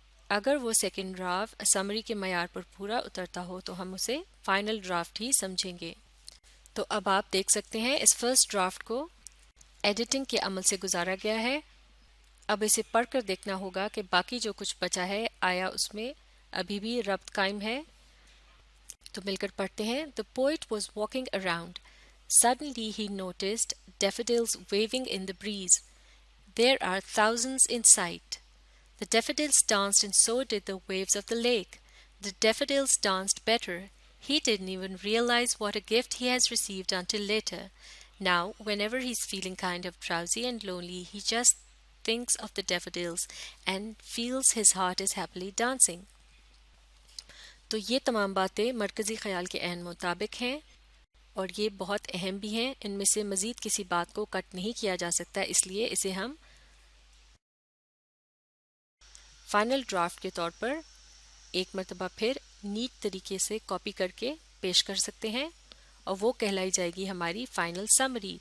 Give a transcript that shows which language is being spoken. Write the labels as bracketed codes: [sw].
[ur] اگر وہ second draft summary کے معیار پر پورا اترتا ہو تو ہم اسے فائنل ڈرافٹ ہی سمجھیں گے. تو اب آپ دیکھ سکتے ہیں اس فرسٹ ڈرافٹ کو ایڈیٹنگ کے عمل سے گزارا گیا ہے. اب اسے پڑھ کر دیکھنا ہوگا کہ باقی جو کچھ بچا ہے آیا اس میں ابھی بھی ربط قائم ہے. تو مل کر پڑھتے ہیں. [en] The poet was walking around. Suddenly he noticed daffodils waving in the breeze. There are thousands in sight. The daffodils danced and so did the waves of the lake. The daffodils danced better. He didn't even realize what a gift he has received until later. Now, whenever he's feeling kind of drowsy and lonely, he just thinks of the daffodils and feels his heart is happily dancing. [ur] تو یہ تمام باتیں مرکزی خیال کے عین مطابق ہیں اور یہ بہت اہم بھی ہیں. ان میں سے مزید کسی بات کو کٹ نہیں کیا جا سکتا، اس لیے اسے ہم فائنل ڈرافٹ کے طور پر ایک مرتبہ پھر نیٹ طریقے سے کاپی کر کے پیش کر سکتے ہیں اور وہ کہلائی جائے گی ہماری فائنل سمری.